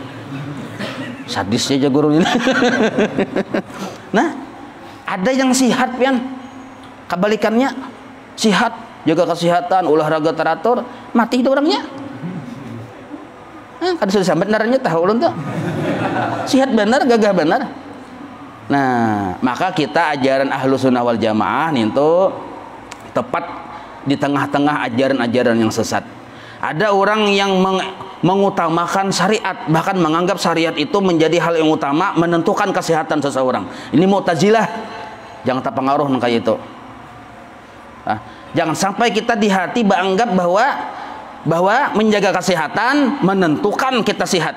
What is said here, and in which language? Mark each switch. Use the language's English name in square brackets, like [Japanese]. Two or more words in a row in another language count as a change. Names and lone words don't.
[Banjar] Sadis aja guru ini. Nah, ada yang sihat pian. [Indonesian] Kebalikannya, sihat, jaga kesehatan, olahraga teratur, mati itu orangnya. [Banjar] Kada sudah sampai naranya tahu ulun tuh. Sihat benar, gagah benar. [Indonesian] Nah, maka kita ajaran Ahlus Sunnah wal Jamaah itu tepat di tengah-tengah ajaran-ajaran yang sesat. Ada orang yang mengutamakan syariat, bahkan menganggap syariat itu menjadi hal yang utama menentukan kesehatan seseorang. Ini Mu'tazilah. Jangan terpengaruh kayak itu. Jangan sampai kita di hati beranggap bahwa menjaga kesehatan menentukan kita sehat.